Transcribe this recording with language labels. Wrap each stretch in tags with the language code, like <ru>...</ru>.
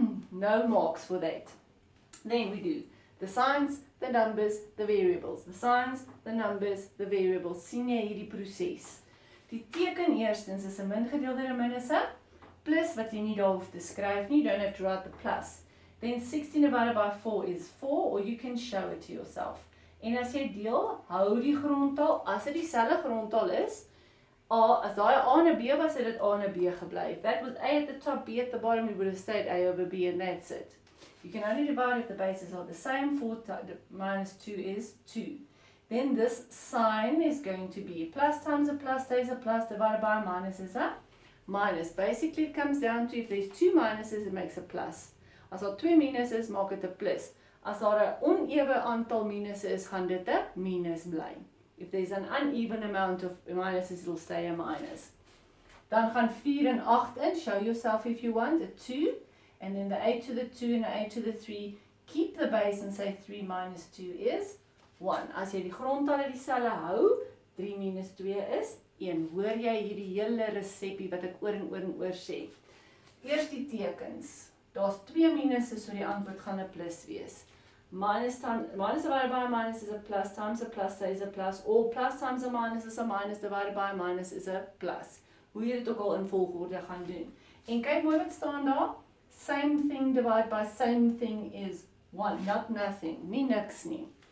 <en>No marks for that. Then we do the signs, the numbers, the variables. The signs, the numbers, the variables.</en> <af>Sien jy hierdie proses? Die teken eerstens is 'n min gedeelde deur minus 'n plus wat jy nie daar hoef te skryf nie.</af> <en>You don't have to write the plus. Then 16 divided by 4 is 4, or you can show it to yourself.</en> <af>En as jy deel, hou die grondtaal, as dit dieselfde grondtaal is, as daai A en B was, het dit A en B gebly.</af> <en>If that was A at the top, B at the bottom, it would have stayed A over B, and that's it. You can only divide if the bases are the same. 4 minus 2 is 2. Then this sign is going to be plus times a plus stays a plus, divided by a minus is a minus. Basically, it comes down to if there's 2 minuses, it makes a plus.</en> <af>As daar 2 minuses, maak dit 'n plus. As daar 'n onewe aantal minuses is, gaan dit 'n minus bly.</af> <en>If there's an uneven amount of minuses, it'll stay a minus.</en> <af>Dan gaan 4 en 8 in.</af> <en>Show yourself if you want.</en> <af>A 2.</af> <en>And then the 8 to the 2 and the 8 to the 3. Keep the base and say 3 minus 2 is 1.</en> <af>As jy die grondtalle dieselfde hou, 3 minus 2 is 1. Hoor jy hierdie hele resepie wat ek oor en oor en oor sê? Eers die tekens. Daar's 2 minuses, so die antwoord gaan 'n plus wees.</af> <en>Minus divided by a minus is a plus, times a plus is a plus, or plus times a minus is a minus, divided by a minus is a plus.</en> <af>Hoe jy dit ook al in volgorde gaan doen. En kyk mooi wat staan daar.</af> <en>Same thing divided by same thing is 1, not nothing,</en> <af>nie niks nie.</af>